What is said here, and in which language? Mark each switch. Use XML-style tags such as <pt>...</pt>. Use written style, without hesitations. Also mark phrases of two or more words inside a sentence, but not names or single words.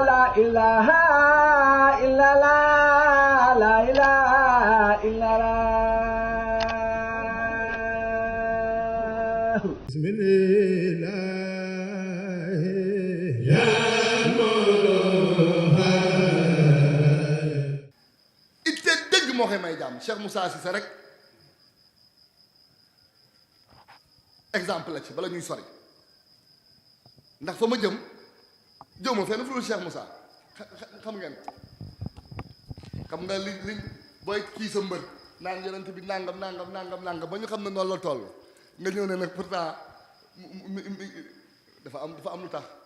<ar>إله إلا لا لا إله إلا الله بسم الله يا</ar> <wo>itte dëgg moo koy may jàmm Cheikh Moussa Cissé rek exemple la ci bala ñuy sori ndax fa ma jëm jëmoo fenn fu dul Cheikh Moussa xam ngeen xam nga li booy kii sa mbër naan yonent bi nangam ba ñu xam ne noonu la toll nga ñëw ne nag pourtant dafa am lu tax</wo>